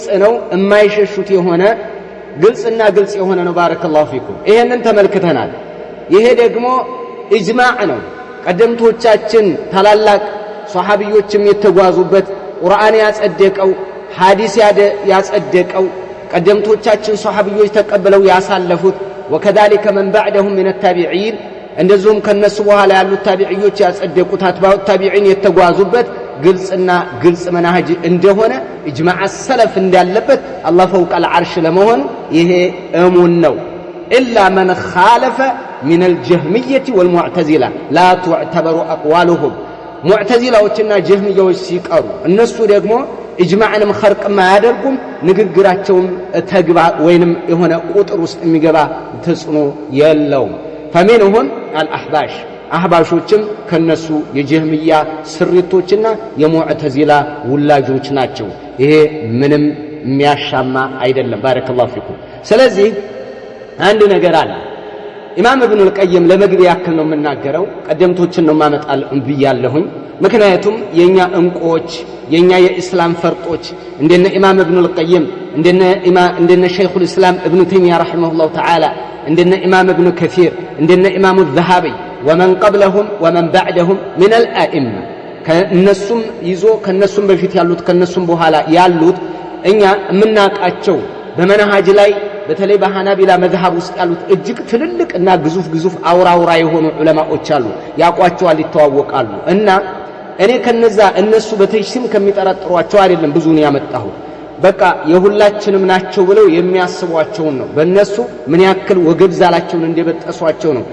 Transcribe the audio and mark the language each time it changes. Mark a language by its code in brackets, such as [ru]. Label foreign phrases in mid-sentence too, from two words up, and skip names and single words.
[am] ነው፣ የማይሸሹት የሆነ ግልጽና ግልጽ የሆነ ነው። [ar] بارك الله فيكم። [am] ይሄንን ተመልክተናል። ይሄ ደግሞ ኢጅማዕ ነው። ቀደምቶቻችን ታላላቅ ሷሃቢዮችም የተጓዙበት ቁርአን ያጸደቀው ሐዲስ ያጸደቀው ቀደምቶቻችን ሷሃቢዮች ተቀበለው ያሳለፉት [ar] وكذلك من بعدهم من التابعين [am] እንደዚሁም ከነሱ በኋላ ያሉት ታቢዒዎች ያጸደቁት [ar] أتباع التابعين [am] የተጓዙበት ግልጽና ግልጽ መናህጅ እንደሆነ [ar] إجماع السلف [am] እንዳለበት አላህ [ar] فوق العرش [am] ለመሆኑ ይሄ እሙን ነው። [ar] إلا من خالف من الجهمية والمعتزلة لا تعتبر أقوالهم [am] ሙዕተዚላዎችና ጀህሚያዎች ሲቀሩ እነሱ ደግሞ ኢጅማዕንም ኸርቅ ማያደርጉም ንግግራቸውም ተግባር ወይንም የሆነ ቁጥር ውስጥ የሚገባ ተጽዕኖ የለውም። فمنهم الأحباش አህባሾችም ከነሱ የጀህሚያ ስሪቶችና የሙዕተዚላ ውላጆች ናቸው። ይሄ ምንም የሚያሻማ አይደለም። [ar] بارك الله فيكم። [am] ስለዚህ አንድ ነገር አለ። ኢማም ኢብኑ አልቀይም ለመግቢያ ያክል ነው የምናገረው፣ ቀደምቶችን ነው ማመጣል ብያለሁኝ። ምክንያቱም የኛ እንቆች የኛ የእስላም ፈርጦች እንደነ ኢማም ኢብኑ አልቀይም እንደነ ሸይኹል እስላም ኢብኑ ተይሚያ [ar] رحمه الله تعالى [am] እንደነ ኢማም ኢብኑ ከሲር እንደነ ኢማሙ ዘሃቢ [ar] ومن قبلهم ومن بعدهم من الائمه [am] ከነሱም ይዞ ከነሱም በፊት ያሉት ከነሱም በኋላ ያሉት እኛ የምናቃቸው በመናሃጅ ላይ በተለይ በሐናቢላ መዝሐብ ውስጥ ያሉት እጅግ ትልልቅና ግዙፍ አውራውራ የሆኑ ዑለማዎች አሉ። ያቋቸዋል፣ ይተዋወቃሉ። እና እኔ ከነዛ እነሱ በተጅሲም ከሚጠራጥሯቸው አይደለም ብዙን ያመጣሁ በቃ የሁላችንም ናቸው ብለው የሚያስቧቸው ነው በእነሱ ምን ያክል ወገብ ዛላቸውን እንደበጠሷቸው ነው